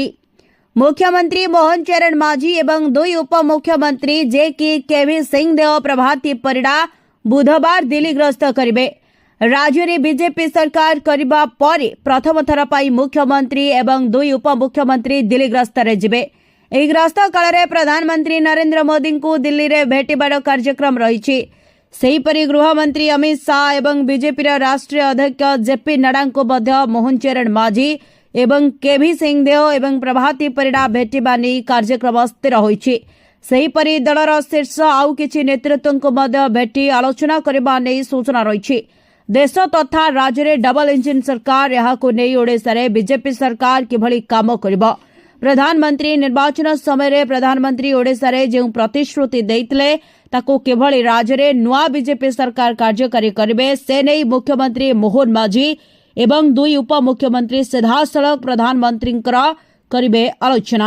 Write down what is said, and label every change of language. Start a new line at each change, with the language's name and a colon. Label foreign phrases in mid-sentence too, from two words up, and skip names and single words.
Odia: ମୁଖ୍ୟମନ୍ତ୍ରୀ ମୋହନ ଚରଣ ମାଝୀ ଏବଂ ଦୁଇ ଉପମୁଖ୍ୟମନ୍ତ୍ରୀ ଯେ କି କେଭି ସିଂହଦେଓ ପ୍ରଭାତୀ ପରିଡ଼ା ବୁଧବାର ଦିଲ୍ଲୀ ଗସ୍ତ କରିବେ। ରାଜ୍ୟ ରେ ବିଜେପି ସରକାର କରିବା ପରେ ପ୍ରଥମ ଥର ପାଇଁ ମୁଖ୍ୟମନ୍ତ୍ରୀ ଏବଂ ଦୁଇ ଉପମୁଖ୍ୟମନ୍ତ୍ରୀ ଦିଲ୍ଲୀ ଗସ୍ତରେ ଯିବେ। ଏହି ଗସ୍ତ କାଳରେ ପ୍ରଧାନମନ୍ତ୍ରୀ ନରେନ୍ଦ୍ର ମୋଦିଙ୍କୁ ଦିଲ୍ଲୀରେ ଭେଟିବାର କାର୍ଯ୍ୟକ୍ରମ ରହିଛି। ସେହିପରି ଗୃହମନ୍ତ୍ରୀ ଅମିତ ଶାହ ଏବଂ ବିଜେପିର ରାଷ୍ଟ୍ରୀୟ ଅଧ୍ୟକ୍ଷ ଜେପି ନଡ୍ଡାଙ୍କୁ ମଧ୍ୟ ମୋହନ ଚରଣ ମାଝୀ ଏବଂ କେଭି ସିଂହଦେଓ ଏବଂ ପ୍ରଭାତୀ ପରିଡ଼ା ଭେଟିବା ନେଇ କାର୍ଯ୍ୟକ୍ରମ ସ୍ଥିର ହୋଇଛି। ସେହିପରି ଦଳର ଶୀର୍ଷ ଆଉ କିଛି ନେତୃତ୍ୱଙ୍କୁ ମଧ୍ୟ ଭେଟି ଆଲୋଚନା କରିବା ନେଇ ସୂଚନା ରହିଛି। ଦେଶ ତଥା ରାଜ୍ୟରେ ଡବଲ ଇଞ୍ଜିନ ସରକାର, ଏହାକୁ ନେଇ ଓଡ଼ିଶାରେ ବିଜେପି ସରକାର କିଭଳି କାମ କରିବ। ପ୍ରଧାନମନ୍ତ୍ରୀ ନିର୍ବାଚନ ସମୟ ପ୍ରଧାନମନ୍ତ୍ରୀ ଓଡ଼ିଶା ରେ ଯୋ ପ୍ରତିଶ୍ରୁତି ଦେଇଥିଲେ ତାକୁ କେଭଳି ରାଜ୍ୟ ରେ ନୂଆ ବିଜେପି ସରକାର କାର୍ଯ୍ୟକାରୀ କରିବେ ସେ ନେଇ ମୁଖ୍ୟମନ୍ତ୍ରୀ ମୋହନ ମାଝୀ ଏବଂ ଦୁଇ ଉପମୁଖ୍ୟମନ୍ତ୍ରୀ ସିଧାସଳଖ ପ୍ରଧାନମନ୍ତ୍ରୀ କରିବେ ଆଲୋଚନା।